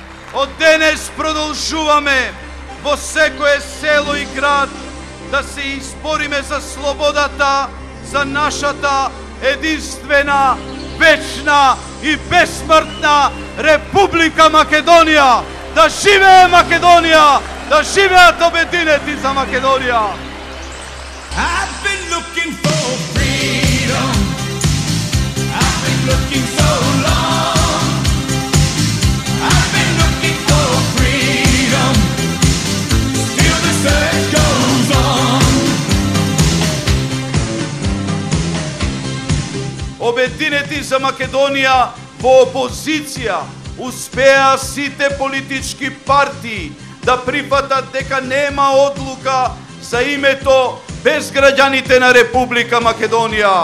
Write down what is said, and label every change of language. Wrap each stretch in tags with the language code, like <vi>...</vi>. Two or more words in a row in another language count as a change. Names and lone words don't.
<mk>Од денес продолжуваме во секое село и град да се избориме за слободата, за нашата единствена, вечна и безсмртна Република Македонија. Да живее Македонија! Да живеат обединети за Македонија!</mk> <en>I've been looking for freedom. I've been looking so long. I've been looking for freedom. Still the search goes on.</en> <mk>Обединети за Македонија во опозиција успеа сите политички партии да прифатат дека нема одлука за името без граѓаните на Република Македонија.</mk>